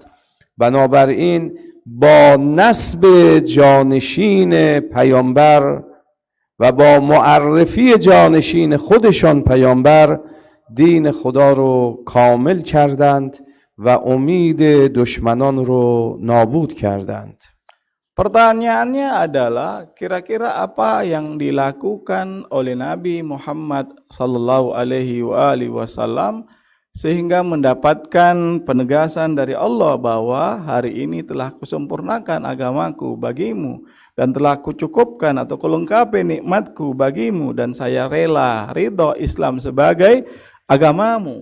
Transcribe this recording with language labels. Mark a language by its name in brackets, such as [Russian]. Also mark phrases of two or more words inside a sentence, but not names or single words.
[Persian] بنابراین با نسب جانشین پیامبر و با معرفی جانشین خودشان پیامبر دین خدا رو کامل کردند و امید دشمنان رو نابود کردند. [Indonesian] Pertanyaannya adalah kira-kira apa yang dilakukan oleh Nabi Muhammad [Arabic] صلى الله عليه وسلم [Indonesian] sehingga mendapatkan penegasan dari Allah bahwa hari ini telah kusempurnakan agamaku bagimu dan telah kucukupkan atau kulengkapi nikmatku bagimu dan saya rela ridho Islam sebagai agamamu.